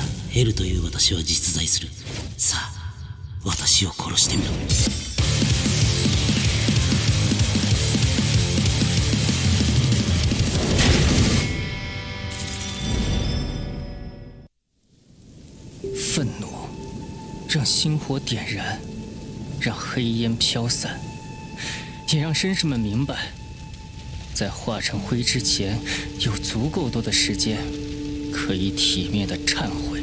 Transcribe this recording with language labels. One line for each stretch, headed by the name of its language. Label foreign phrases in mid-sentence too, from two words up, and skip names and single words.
Japanese: L という私は実在する。さあ、私を殺してみろ。
Chinese: 愤怒让星火点燃，让黑烟飘散，也让绅士们明白，在化成灰之前，有足够多的时间可以体面的忏悔。